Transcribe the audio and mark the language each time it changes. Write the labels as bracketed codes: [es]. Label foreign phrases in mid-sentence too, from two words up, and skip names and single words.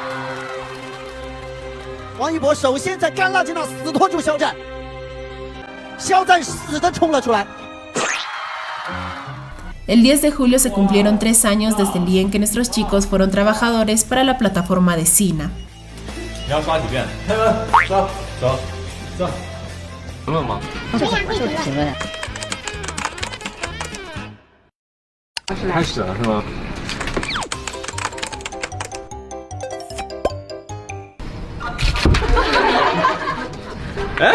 [zh] 王一博首先在干辣椒那死拖住肖战， 肖战死的冲了出来。 [es] El 10 de julio se cumplieron 3 años desde el día en que nuestros chicos fueron trabajadores para la plataforma de Sina. [zh] 你要刷几遍？刷，走，走。评论吗？评论。开始了是吗？哎，